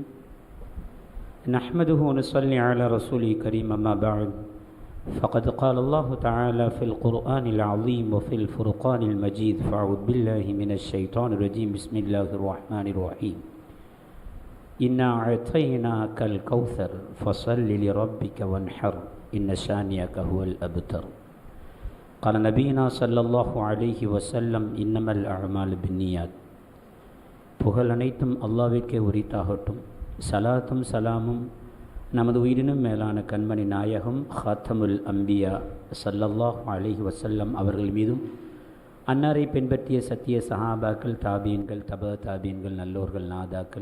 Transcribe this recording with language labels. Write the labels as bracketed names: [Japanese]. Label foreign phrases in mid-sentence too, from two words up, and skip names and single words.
[Arabic] نحمده ونصلي على رسوله الكريم أما بعد فقد قال الله تعالى في القرآن العظيم وفي الفرقان المجيد فأعوذ بالله من الشيطان الرجيم بسم الله الرحمن الرحيم إنا أعطيناك الكوثر فصل لربك وانحر إن شانئك هو الأبتر. قال نبينا صلى الله عليه وسلم إنما الأعمال بالنيات. [Tamil] புகழ் அனைத்தும் அல்லாஹ்விற்கே உரித்தாகட்டும். சலாத்தும் சலாமும் நமது உயிரினும் மேலான கண்மணி நாயகம் ஹாத்தமுல் அம்பியா [Arabic] صلى الله عليه وسلم [Tamil] அவர்கள் மீதும் அன்னாரை பின்பற்றிய சத்திய சஹாபாக்கள் தாபீன்கள் தாபீன்கள் நல்லோர்கள் நாதாக்கள்